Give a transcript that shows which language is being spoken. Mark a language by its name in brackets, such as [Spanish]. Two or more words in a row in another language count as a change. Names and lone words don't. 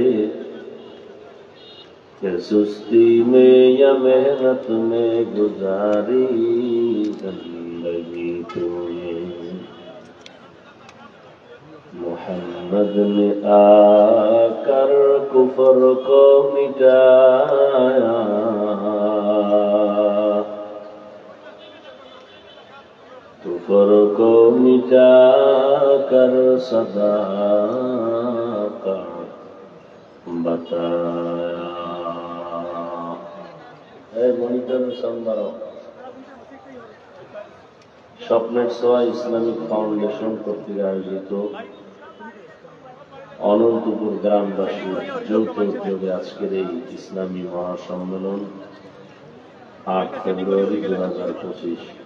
[Urdu] کہ سستی میں یا محنت میں گزاری زندگی تو یہ محمد نے آ کر کفر کو مٹایا کفر کو مٹا کر صداقت [Bangla] بتایا মনিটর সাউন্ড বাড়াও স্বপ্নের ছোঁয়া ইসলামিক ফাউন্ডেশন কর্তৃক আয়োজিত অনন্তপুর গ্রামবাসীর যৌথ উদ্যোগে আজকের এই ইসলামী মহাসম্মেলন ৮ ফেব্রুয়ারি ২০২৫